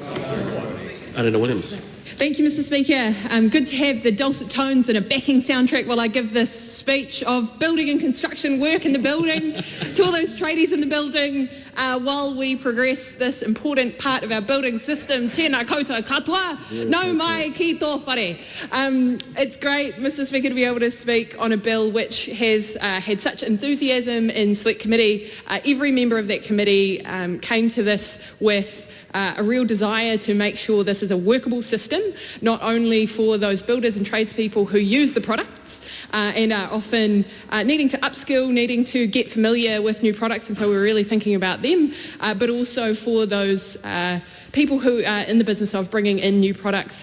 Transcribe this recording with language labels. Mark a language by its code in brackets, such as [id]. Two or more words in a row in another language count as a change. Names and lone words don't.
[en] Anna Williams. Thank you, Mr. Speaker. Good to have the dulcet tones and a backing soundtrack while I give this speech of building and construction work in the building to all those tradies in the building while we progress this important part of our building system. [mi] Tēnā koutou katoa, no mai ki tō whare. [en] It's great, Mr. Speaker, to be able to speak on a bill which has had such enthusiasm in Select Committee. Every member of that committee came to this with a real desire to make sure this is a workable system, not only for those builders and tradespeople who use the products and are often needing to upskill, needing to get familiar with new products, and so we're really thinking about them, but also for those people who are in the business of bringing in new products.